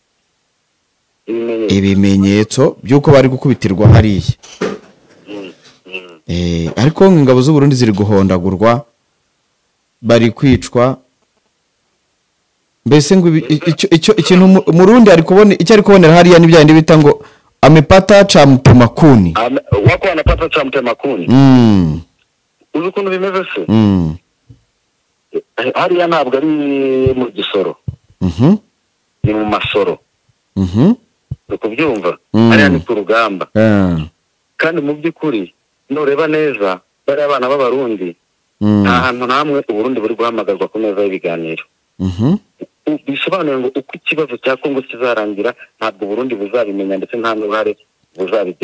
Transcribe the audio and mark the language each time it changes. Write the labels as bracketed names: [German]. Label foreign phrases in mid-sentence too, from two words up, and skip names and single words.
[Kinyarwanda] ibimenyetso by'uko bari gukubitirwa hariya ariko ingabo z'u Burundi ziri guhondagurwa bari kwicwa mbese ngo ikintu umurundi ari kubona icyo ari kubonera hariya n'ibyandi bita ngo [Swahili] amepata cha mtemakuni wako wanapata cha mtemakuni [Kinyarwanda] uzi ukuntu bimeze se hariya ntabwo ari mu Gisoro ni mu Masoro ukubyumva hariya ni ku rugamba kandi mu by'ukuri nureba neza bari abana b'abarundi nta hantu namwe uburundi buri guhamagarwa ku meza y'ibiganiro bisobanuye ngo uko ikibazo cya Kongo kizarangira ntabwo Burundi buzabimenya ndetse nta n'uruhare buzabigira